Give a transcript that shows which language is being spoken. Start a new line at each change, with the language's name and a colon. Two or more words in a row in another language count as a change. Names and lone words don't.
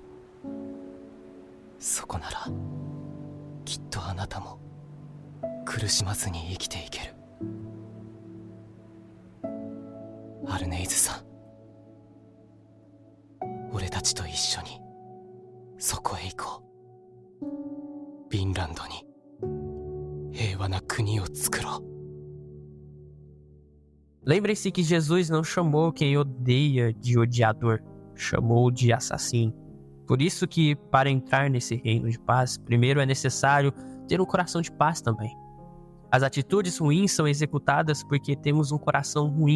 Japanese: そこならきっとあなたも苦しまずに生きていける。アルネイズさん、俺たちと一緒にそこへ行こう。フィンランドに平和な国を作ろう。
Portuguese: Lembre-se que Jesus não chamou quem odeia de odiador, chamou de assassino. Por isso que, para entrar nesse reino de paz, primeiro é necessário ter um coração de paz também. As atitudes ruins são executadas porque temos um coração ruim.